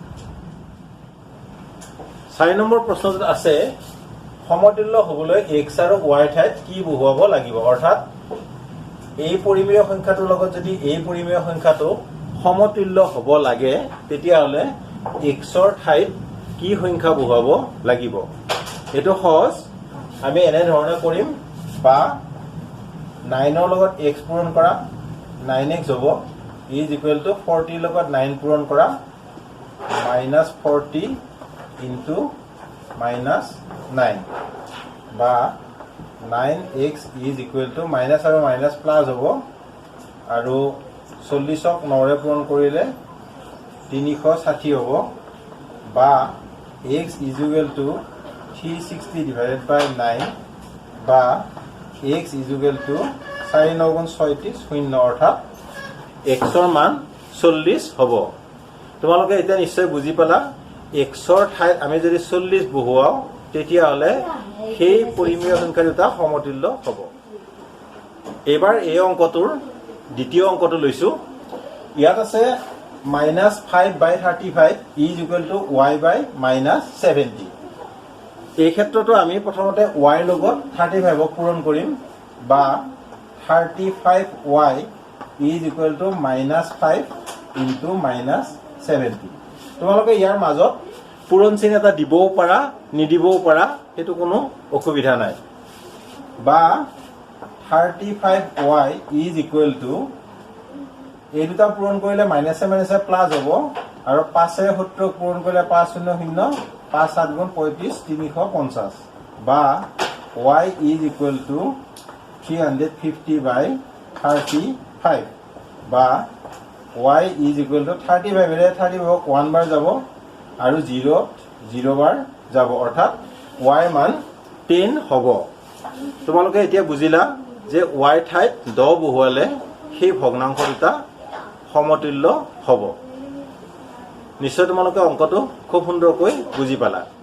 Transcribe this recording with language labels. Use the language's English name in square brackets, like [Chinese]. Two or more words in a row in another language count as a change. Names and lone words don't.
[Assamese] 4 নম্বৰ প্ৰশ্নটোত আছে সমতুল্য হ'বলৈ x আৰু y ঠাইত কি বহুৱাব লাগিব অৰ্থাৎ এই পৰিমেয় সংখ্যাটোৰ লগত যদি এই পৰিমেয় সংখ্যাটো সমতুল্য হ'ব লাগে তেতিয়াহলে x ৰ ঠাইত কি সংখ্যা বহুৱাব লাগিব এটো সহজ আমি এনে ধৰণে কৰিম বা 9 ৰ লগত x পূৰণ কৰা 9x হ'ব [English] is equal to [Assamese] 40 লগত 9 পূৰণ কৰা [English] -40 into -9 বা 9x is equal to minus আৰু minus plus [Assamese] হ'ব আৰু 40ক 9 ৰে পূৰণ কৰিলে 360 হ'ব [English] বা x is equal to 360 divided by 9 বা x is equal to [Assamese] 4 9 গুণ 36 শূন্য অৰ্থাৎ x ৰ মান 40 হ'ব তোমালোকে এতিয়া নিশ্চয় বুজি পালা x ৰ ঠাইত আমি যদি 40 বহুৱাও তেতিয়াহলে সেই পৰিমেয় সংখ্যা দুটা সমতুল্য হ'ব এবাৰ এই অংকটোৰ দ্বিতীয় অংকটো লৈছো ইয়াত আছে -5/35 [English] is equal to y by [Assamese] -70 এই ক্ষেত্ৰটো আমি প্ৰথমতে y লগত 35ক পূৰণ কৰিম বা 35y [English] is equal to [Assamese] -5 into -70 তোমালোকে ইয়াৰ মাজত পূৰণ চিহ্ন এটা দিবও পাৰা নিদিবও পাৰা হেতু কোনো অসুবিধা নাই বা 35y [English] is equal to [Assamese] এই দুটা পূৰণ কৰিলে [English] minus minus plus [Assamese] হ'ব আৰু 5 এ 70 পূৰণ কৰিলে 5 0 0 5 7 গুণ 35 350 বা [English] y is equal to [Assamese] 350/35 বা [English] y is equal to [Assamese] 35 এৰে 35 1 বাৰ যাব আৰু 0 বাৰ যাব অৰ্থাৎ y মান 10 হ'ব তোমালোকে এতিয়া বুজিলা যে y ঠাইত 10 বহুৱালে সেই ভগ্নাংশ দুটা সমতুল্য হ'ব নিশ্চয় তোমালোকে অংকটো খুব সুন্দৰকৈ বুজি পালা